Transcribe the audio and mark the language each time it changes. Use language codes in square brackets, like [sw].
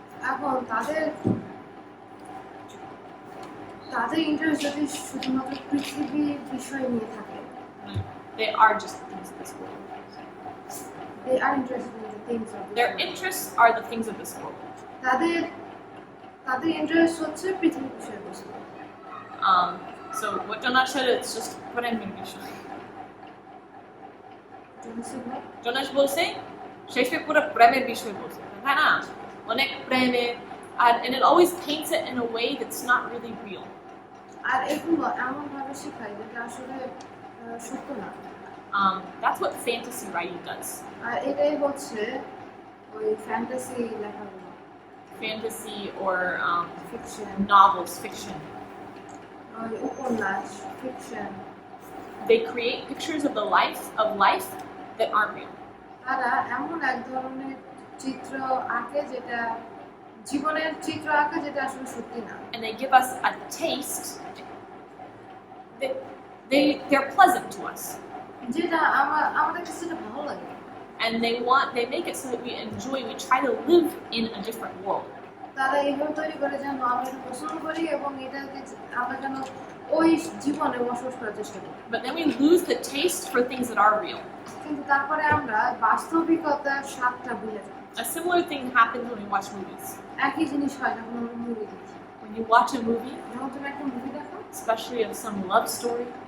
[bn] এখন তাদের ইন্টারেস্ট যদি শুধুমাত্র পৃথিবীর বিষয় নিয়ে থাকে, [en] they are just the things of this world. they are interested in the things of this Their world. interests are the things of this world. [bn] তাদের ইন্টারেস্ট হচ্ছে পৃথিবীর বিষয়বস্তু। [en] So what Jonas said, it's just [bn] প্রেমের বিষয়। Jonas বলছে শেষে পুরো প্রেমের বিষয় বলছে, হ্যাঁ না? অনেক প্রেমে, [en] and it always paints it in a way that's not really real. [bn] আর এগুলো এমন ভাবে শেখায় যেটা আসলে সত্য না। [en] That's what fantasy writing does. [bn] আর এটাই হচ্ছে ওই ফ্যান্টাসি লেখাগুলো, [en] Fantasy or [bn] fiction, [en] novels, fiction. [bn] ওই উপন্যাস, fiction. [en] They create pictures of the life that aren't real. [bn] তারা এমন এক ধরনের চিত্র আঁকে যেটা জীবনের চিত্র আঁকে যেটা আসলে সত্যি না। [en] And they give us a taste. They're pleasant to us. [bn] যেটা আমাদের কাছে যেটা ভালো লাগে। [en] And they make it so that we enjoy, we try to live in a different world. [bn] তারা এইভাবে তৈরি করে যেন আমরা এটা পছন্দ করি এবং এটাকে আমরা যেন ওই জীবনে বসবাস করার চেষ্টা করি। [en] But then we lose the taste for things that are real. [bn] কিন্তু তারপরে আমরা বাস্তবিকতার স্বাদটা ভুলে যাই। [en] A similar thing happens when we watch movies. [bn] একই জিনিস হয় যখন আমরা মুভি দেখি। [en] When you watch a movie, [bn] যখন তুমি একটা মুভি দেখো, [en] especially of some love story